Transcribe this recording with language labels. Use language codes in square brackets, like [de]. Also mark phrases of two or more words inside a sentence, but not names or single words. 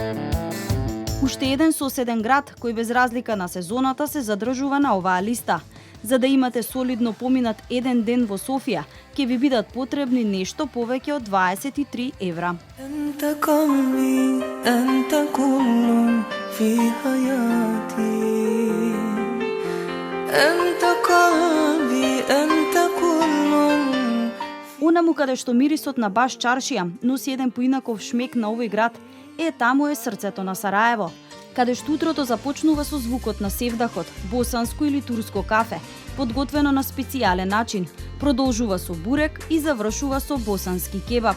[mk] Уште еден соседен град кој без разлика на сезоната се задржува на оваа листа. За да имате солидно поминат еден ден во Софија, ќе ви бидат потребни нешто повеќе од 23 евра. [ar] أنت قلبي أنت كل في حياتي أنت قلبي أنت كل [mk] Онаму каде што мирисот на баш чаршија носи еден поинаков шмек на овој град, таму е срцето на Сараево, каде што утрото започнува со звукот на севдахот, босанско или турско кафе, подготвено на специјален начин, продолжува со бурек и завршува со босански кебаб.